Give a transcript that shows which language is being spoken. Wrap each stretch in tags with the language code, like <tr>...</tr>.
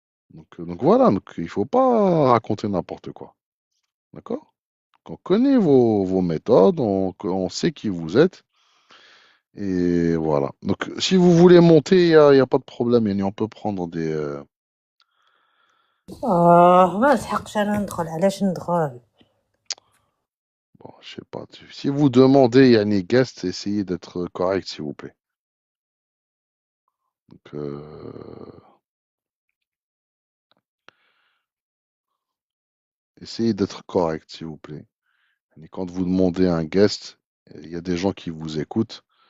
<fr>Donc voilà, donc il ne faut pas raconter n'importe quoi. D'accord? On connaît vos méthodes, on sait qui vous êtes. Et voilà. Donc si vous voulez monter, il y a pas de problème. On peut prendre</fr> <ar>ما نسحقش انا ندخل، علاش ندخل؟</ar> <fr>bon, je sais pas. Si vous demandez, il y a des guests, essayez d'être correct, s'il vous plaît. Donc, essayez d'être correct, s'il vous plaît. Et quand vous demandez à un guest, il y a des gens qui vous écoutent.</fr>